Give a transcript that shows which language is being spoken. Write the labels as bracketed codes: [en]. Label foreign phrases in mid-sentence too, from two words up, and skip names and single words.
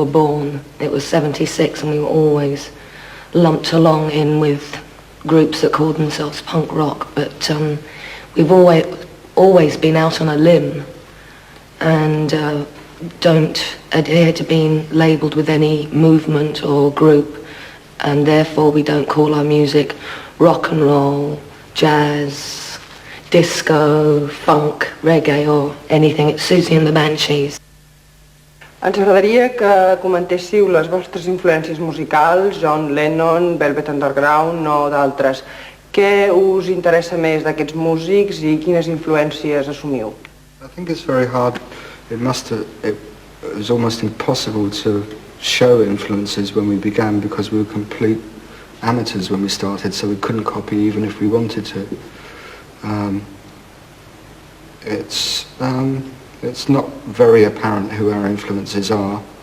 [en] born, it was 76 and we were always lumped along in with groups that called themselves punk rock, but we've always been out on a limb and don't adhere to being labelled with any movement or group, and therefore we don't call our music rock and roll, jazz, disco, funk, reggae or anything. It's Susie and the Banshees. [ca] Ens agradaria que comentéssiu les vostres influències musicals, John Lennon, Velvet Underground o d'altres. Què us interessa més d'aquests músics i quines influències assumiu? [en] I think it's very hard. It was almost impossible to show influences when we began because we were complete amateurs when we started, so we couldn't copy even if we wanted to. It's not very apparent who our influences are.